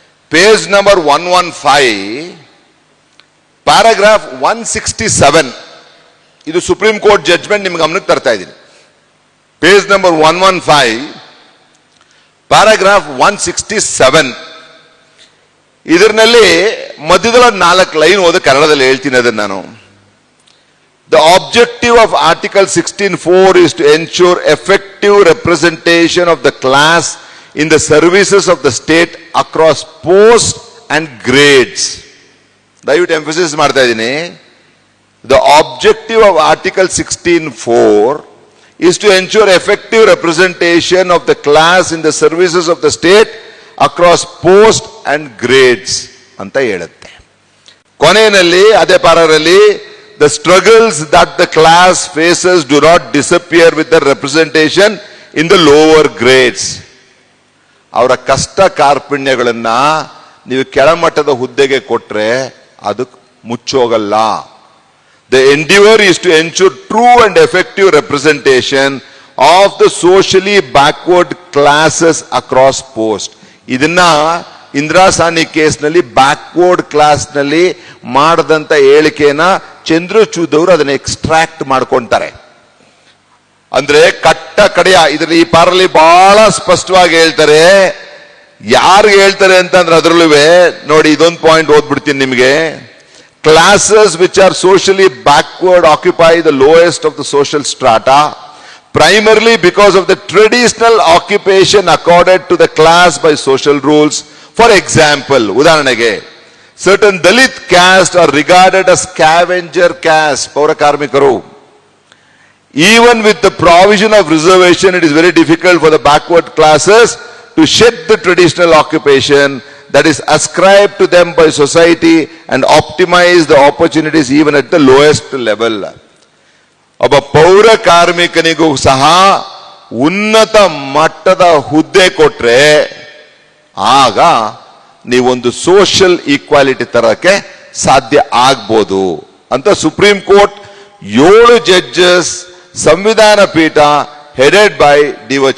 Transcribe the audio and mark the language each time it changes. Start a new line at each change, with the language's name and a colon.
Kannada: Page number 115 paragraph 167 ಇದು supreme court judgment ನಿಮ್ಗೆ ಗಮನಕ್ಕೆ ತರ್ತಾ ಇದ್ದೀನಿ. ಪೇಜ್ ನಂಬರ್ 115 ಪ್ಯಾರಾಗ್ರಾಫ್ 167 ಇದರಲ್ಲಿ ಮಧ್ಯದಲ್ಲಿ 4 ಲೈನ್ ಓದಿ ಕನ್ನಡದಲ್ಲಿ ಹೇಳ್ತೀನಿ ಅದನ್ನು ನಾನು.
English: The objective of Article 16(4) is to ensure effective representation of the class in the services of the state across posts and grades.
Kannada: ದಯವಿಟ್ಟು ಎಂಫಸಿಸ್ ಮಾಡ್ತಾ ಇದ್ದೀನಿ.
English: The objective of Article 16(4) is to ensure effective representation of the class in the services of the state across posts and grades
Kannada: ಅಂತ ಹೇಳುತ್ತೆ. ಕೊನೆಯಲ್ಲಿ ಅದೇ ಪಾರಾದಲ್ಲಿ
English: the struggles that the class faces do not disappear with the representation in the lower grades.
Kannada: ಅವರ ಕಷ್ಟ ಕಾರ್ಪಣ್ಯಗಳನ್ನ ನೀವು ಕೆಳಮಟ್ಟದ ಹುದ್ದೆಗೆ ಕೊಟ್ರೆ ಅದು ಮುಚ್ಚೋಗಲ್ಲ.
English: The endeavor is to ensure true and effective representation of the socially backward classes across posts.
Kannada: ಇದನ್ನ ಇಂದಿರಾ ಸಾನಿ ಕೇಸ್ನಲ್ಲಿ backward class ನಲ್ಲಿ ಮಾಡದಂತ ಹೇಳಿಕೆನ ಚಂದ್ರಚೂಡ್ ಅವರು ಅದನ್ನ ಎಕ್ಸ್ಟ್ರಾಕ್ಟ್ ಮಾಡ್ಕೊಂತಾರೆ. ಅಂದ್ರೆ ಕಟ್ಟ ಕಡೆಯ ಇದ್ರಲ್ಲಿ ಈ ಪಾರಲ್ಲಿ ಬಹಳ ಸ್ಪಷ್ಟವಾಗಿ ಹೇಳ್ತಾರೆ. ಯಾರು ಹೇಳ್ತಾರೆ ಅಂತಂದ್ರೆ ಅದರಲ್ಲೂ ನೋಡಿ, ಇದೊಂದು ಪಾಯಿಂಟ್ ಓದ್ಬಿಡ್ತೀನಿ ನಿಮಗೆ.
English: Classes which are socially backward occupy the lowest of the social strata primarily because of the traditional occupation accorded to the class by social rules. For example, ಉದಾಹರಣೆಗೆ certain Dalit caste are regarded as scavenger caste, ಪೌರ ಕಾರ್ಮಿಕರು. Even with the provision of reservation, it is very difficult for the backward classes to shed the traditional occupation that is ascribed to them by society and optimize the opportunities even at the lowest level.
Kannada: ಒಬ್ಬ ಪೌರ ಕಾರ್ಮಿಕನಿಗೂ ಸಹ ಉನ್ನತ ಮಟ್ಟದ ಹುದ್ದೆ ಕೊಟ್ರೆ ಆಗ ನೀವೊಂದು social equality ತರಕ್ಕೆ ಸಾಧ್ಯ ಆಗ್ಬೋದು ಅಂತ ಸುಪ್ರೀಂ ಕೋರ್ಟ್ 7 ಜಡ್ಜಸ್ ಸಂವಿಧಾನ ಪೀಠ
English: headed by
Kannada: ಡಿ.ವೈ.